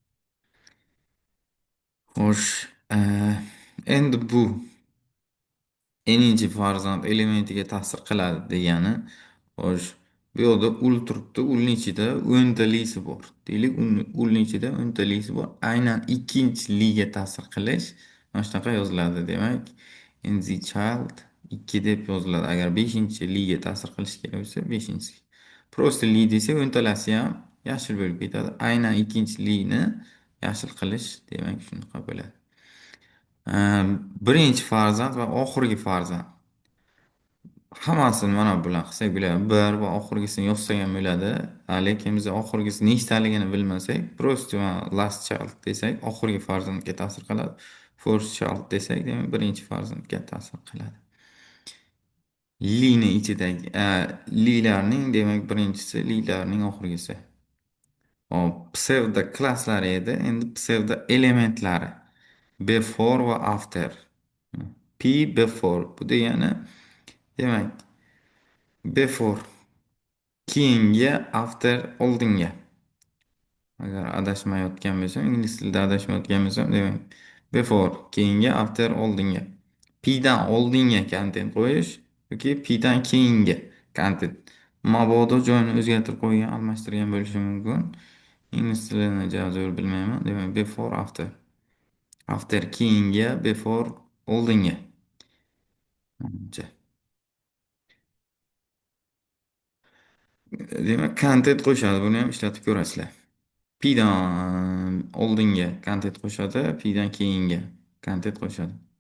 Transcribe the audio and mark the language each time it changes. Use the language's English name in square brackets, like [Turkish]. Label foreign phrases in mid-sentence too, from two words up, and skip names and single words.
[Uzbek] Xo'sh, endi bu n'inchi farzand elementiga ta'sir qiladi degani. Xo'sh, bu yoqda ul turibdi. Ulning ichida 10 ta lisi bor. Deylik, ulning ichida 10 ta lisi bor. Aynan ikkinchi liga ta'sir qilish mana shunaqa yoziladi. Demak, [English] in the child 2 [Uzbek] deb yoziladi. Agar 5-chi liga ta'sir qilish kerak bo'lsa, 5-chi. Prosta li desa 10 talasi ham yashil bo'lib ketadi. Aynan ikkinchi lini yashil qilish, demak, shunaqa bo'ladi. Birinchi farzand va oxirgi farzand. Hammasini mana bilan qilsak bo'ladi. Bir va oxirgisini yozsak ham bo'ladi. Lekin biz oxirgisi nechtaligini bilmasak, prosta [English] last child [Uzbek] desak, oxirgi farzandga ta'sir qiladi. [English] First child [Uzbek] desak, demak, birinchi farzandga ta'sir qiladi. Lining ichidagi lilarning, demak, birinchisi, lilarning oxirgisi. Hop, psevdo klasslari edi. Endi psevdo elementlari. Before va after. P before. Bu degani, demak, before keyingi, after oldinga. Agar adashmayotgan bo'lsam, ingliz tilida adashmayotgan bo'lsam, demak, before keyingi, after oldinga. P dan oldinga content qo'yish yoki P dan keyingi content. Mabodo joyini o'zgartirib qo'ygan, almashtirgan bo'lishi mumkin. Ingliz tilini zo'r bilmayman. Demak, [English] before, after. After keyingi, before oldingi. [Uzbek] Manimcha. Demak, content qo'shadi. Buni ham ishlatib ko'rasizlar. Pdan oldinga content qo'shadi, pdan keyinga content qo'shadi.